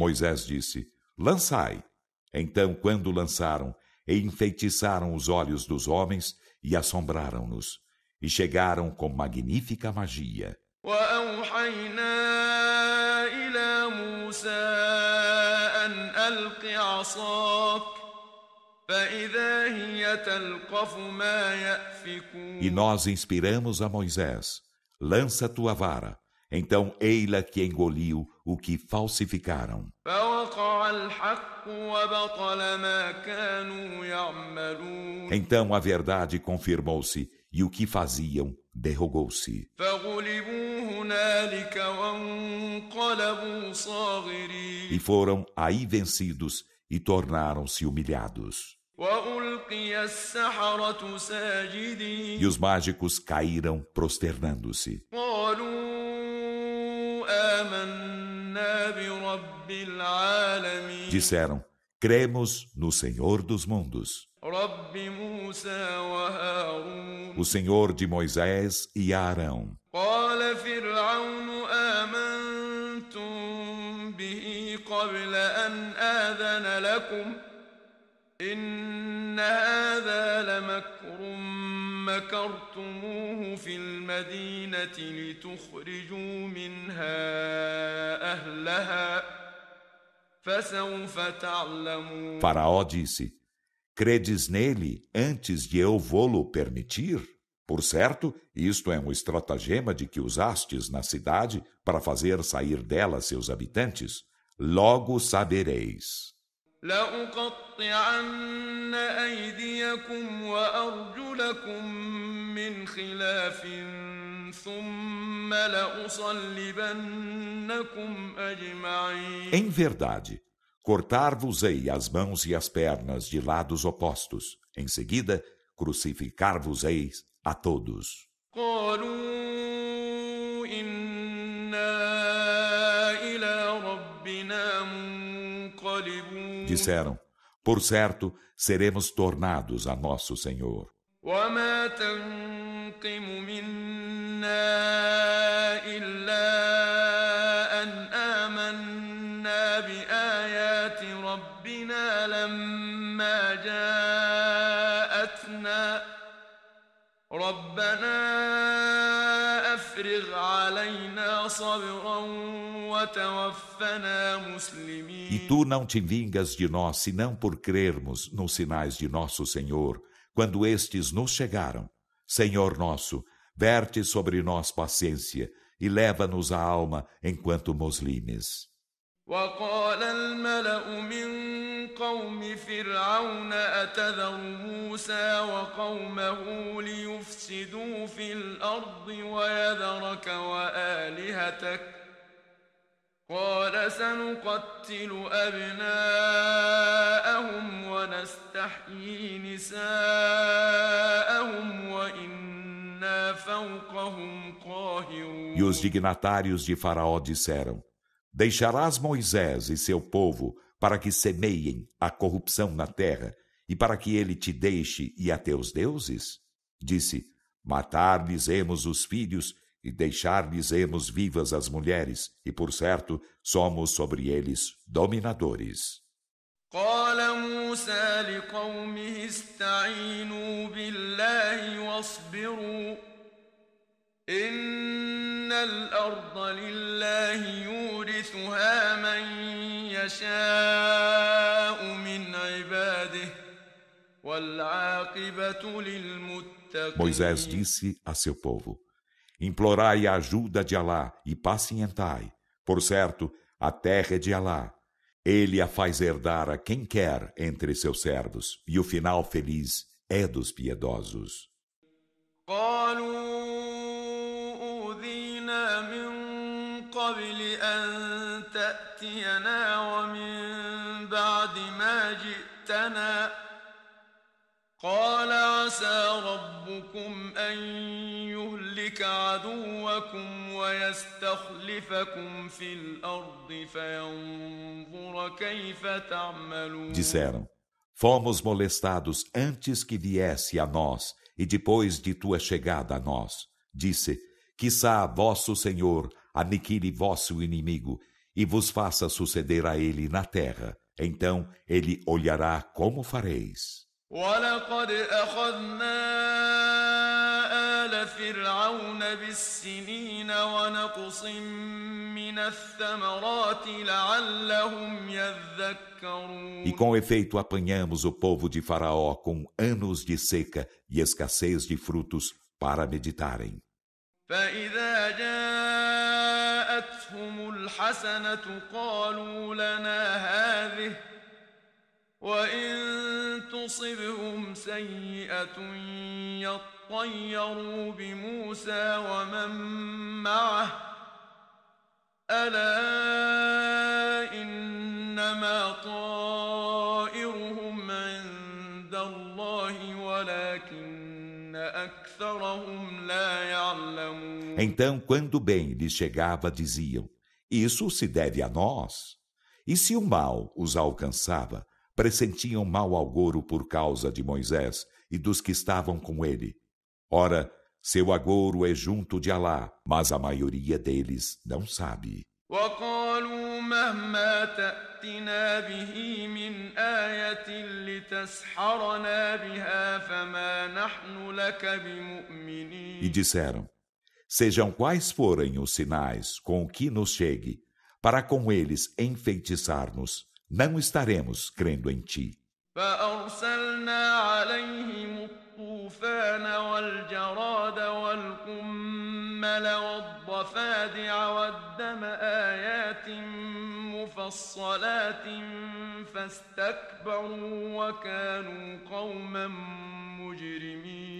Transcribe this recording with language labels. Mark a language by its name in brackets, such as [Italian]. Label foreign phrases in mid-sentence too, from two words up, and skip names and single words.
[Portuguese] Moisés disse: lançai. Então, quando lançaram, enfeitiçaram os olhos dos homens e assombraram-nos, e chegaram com magnífica magia. [Arabic] وأوحينا إلى موسى أن ألق عصاك فإذا هي تلقف ما يأفكون. [Portuguese] E nós inspiramos a Moisés: lança tua vara. Então ei-la que engoliu o que falsificaram. [Arabic] فوقع الحق وبطل ما كانوا يعملون. [Portuguese] Então a verdade confirmou-se e o que faziam derrogou-se. [Arabic] فغلبوا هنالك وانقلبوا صاغرين. [Portuguese] E foram aí vencidos e tornaram-se humilhados. [Arabic] وألقي السحرة ساجدين. [Portuguese] E os mágicos caíram prosternando-se. [Arabic] قالوا آمنا برب العالمين. [Portuguese] Disseram: cremos no Senhor dos mundos, [Arabic] رب موسى وهارون. [Portuguese] o Senhor de Moisés e Arão. [Arabic] قال فرعون آمنتم به قبل أن آذن لكم إن هذا لمكر مكرتموه في المدينة لتخرجوا منها أهلها فسوف تعلمون. [Portuguese] Faraó disse: credes nele antes de eu vô-lo permitir? Por certo, isto é um estratagema de que usastes na cidade para fazer sair dela seus habitantes. Logo sabereis. [Arabic] لأقطعن أيديكم وأرجلكم من خلاف ثم لأصلبنكم أجمعين. [Portuguese] Em verdade, cortar-vos-ei as mãos e as pernas de lados opostos. Em seguida, crucificar-vos-eis a todos. [Arabic] قالوا إنا إلى ربنا منقلبون. [Portuguese] Disseram: por certo, seremos tornados a nosso Senhor. [Arabic] وما تنقم منا إلا أن آمنا بآيات ربنا لما جاءتنا ربنا أفرغ علينا صبرا وتوفنا مسلمين. [Portuguese] E tu não te vingas de nós, senão por crermos nos sinais de nosso Senhor, quando estes nos chegaram. Senhor nosso, verte sobre nós paciência e leva-nos a alma enquanto muslimes. [Arabic] وقال الملأ من قوم فرعون أتذر موسى وقومه ليفسدوا في الأرض ويذرك وآلهتك قال سنقتل أبناءهم ونستحيي نساءهم وإنا فوقهم قاهرون. [Portuguese] E os dignatários de Faraó disseram: Deixarás Moisés e seu povo para que semeiem a corrupção na terra e para que ele te deixe e a teus deuses? Disse: Matar-lhes-emos os filhos e deixar-lhes-emos vivas as mulheres, e por certo somos sobre eles dominadores. [Arabic] قال موسى لقومه استعينوا بالله واصبروا إن الأرض لله يورثها من يشاء من عباده والعاقبة للمتقين. [Portuguese] Moisés disse a seu povo: Implorai a ajuda de Alá e pacientai. Por certo, a terra é de Alá. Ele a faz herdar a quem quer entre seus servos, e o final feliz é dos piedosos. [Arabic] قبل أن تأتينا ومن بعد ما جئتنا قال عسى ربكم أن يهلك عدوكم ويستخلفكم في الأرض فينظر كيف تعملون. [Portuguese] Disseram: Fomos molestados antes que viesse a nós e depois de tua chegada a nós. Disse: Quiçá vosso Senhor aniquile vosso inimigo e vos faça suceder a ele na terra. Então ele olhará como fareis. [Arabic] وَلَقَدْ أَخَذْنَا آلَ فِرْعَوْنَ بِالسِّنِينَ وَنَقْصٍ مِّنَ الثَّمَرَاتِ لَعَلَّهُمْ يَذَّكَّرُونَ. [Portuguese] E com efeito apanhamos o povo de Faraó com anos de seca e escassez de frutos para meditarem. [Arabic] فإذا جاءتهم الحسنة قالوا لنا هذه وإن تصبهم سيئة يطيروا بموسى ومن معه ألا إنما طائرهم عند الله ولكن أكثرهم لا يعلمون. [Portuguese] Então, quando bem lhes chegava, diziam: Isso se deve a nós. E se o mal os alcançava, pressentiam mau agouro por causa de Moisés e dos que estavam com ele. Ora, seu agouro é junto de Alá, mas a maioria deles não sabe. [Arabic] وقالوا مهما تأتنا به من آية لتسحرنا بها فما نحن لك بمؤمنين. [Portuguese] E disseram: Sejam quais forem os sinais com o que nos chegue, para com eles enfeitiçar-nos, não estaremos crendo em ti. [Arabic] فأرسلنا عليهم الطوفان والجراد والقمل والضفادع والدم آيات مفصلات فاستكبروا وكانوا قوما مجرمين.